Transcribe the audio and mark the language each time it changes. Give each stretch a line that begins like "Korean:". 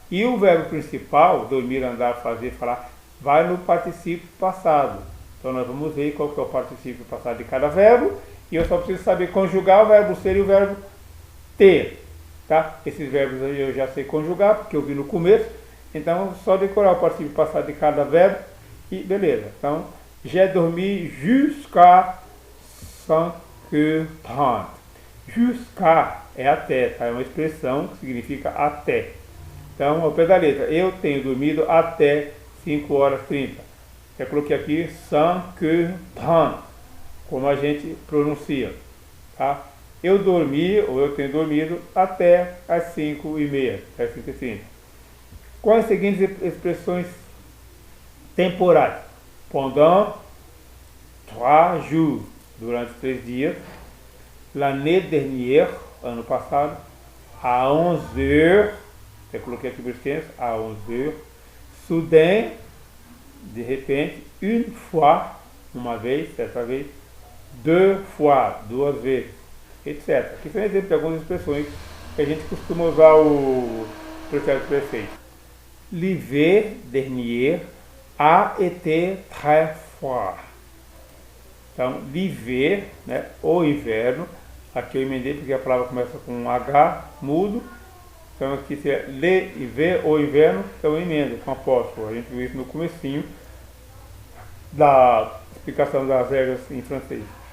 Portuguese: E o verbo principal, dormir, andar, fazer, falar, vai no particípio passado. Então nós vamos ver qual que é o particípio passado de cada verbo, e eu só preciso saber conjugar o verbo ser e o verbo ter, tá? Esses verbos aí eu já sei conjugar, porque eu vi no começo, então só decorar o particípio passado de cada verbo e beleza.
French: Então, j'ai dormi jusqu'à 5h30.
Portuguese: Jusqu'à é até, tá? É uma expressão que significa até. Então, ao pé da letra, eu tenho dormido até 5h30. Eu coloquei aqui 5h30, como a gente pronuncia, tá? Eu dormi, ou eu tenho dormido, até as 5h30, até 5h30. Com as seguintes expressões temporais.
French: Pendant 3 jours,
Portuguese: durante 3 dias.
French: L'année dernière,
Portuguese: ano passado.
French: À 11 heures,
Portuguese: eu coloquei aqui por extenso,
French: à 11 heures.
Portuguese: Soudain, de repente.
French: Une fois,
Portuguese: uma vez, certa vez.
French: Deux fois,
Portuguese: duas vezes, etc. Aqui foi um exemplo de algumas expressões que a gente costuma usar o pretérito perfeito.
French: L'hiver dernier a été très froid.
Portuguese: Então, l'hiver, né, o inverno, aqui eu emendei porque a palavra começa com um H mudo, então aqui seria l'hiver, o inverno, então eu emendo com apóstrofo. A gente viu isso no comecinho da explicação das regras em francês.